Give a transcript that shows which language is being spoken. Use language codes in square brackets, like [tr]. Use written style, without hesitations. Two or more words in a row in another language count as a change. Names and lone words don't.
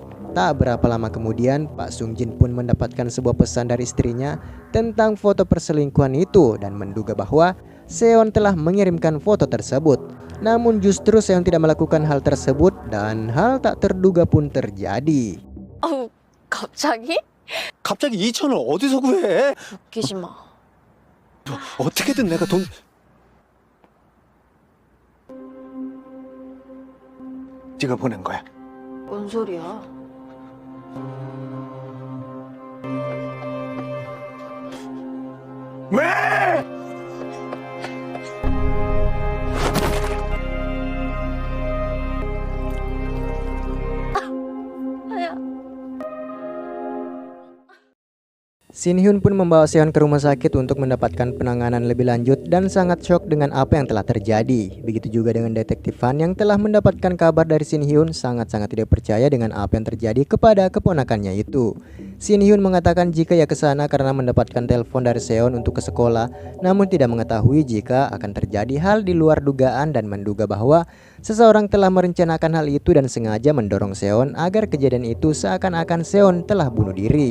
[id] Tak berapa lama kemudian, Pak Sung Jin pun mendapatkan sebuah pesan dari istrinya tentang foto perselingkuhan itu dan menduga bahwa Seon telah mengirimkan foto tersebut. Namun justru Seon tidak melakukan hal tersebut dan hal tak terduga pun terjadi. [ko] 어우, 갑자기? 갑자기 2천을 어디서 구해? 웃기지 마. 어떻게든 내가 돈... 네가 보낸 거야. 뭔 소리야? 왜? [id] Shin Hyun pun membawa Seon ke rumah sakit untuk mendapatkan penanganan lebih lanjut dan sangat shock dengan apa yang telah terjadi. Begitu juga dengan detektif Han yang telah mendapatkan kabar dari Shin Hyun sangat-sangat tidak percaya dengan apa yang terjadi kepada keponakannya itu. Shin Hyun mengatakan jika ia ke sana karena mendapatkan telepon dari Seon untuk ke sekolah, namun tidak mengetahui jika akan terjadi hal di luar dugaan dan menduga bahwa seseorang telah merencanakan hal itu dan sengaja mendorong Seon agar kejadian itu seakan-akan Seon telah bunuh diri.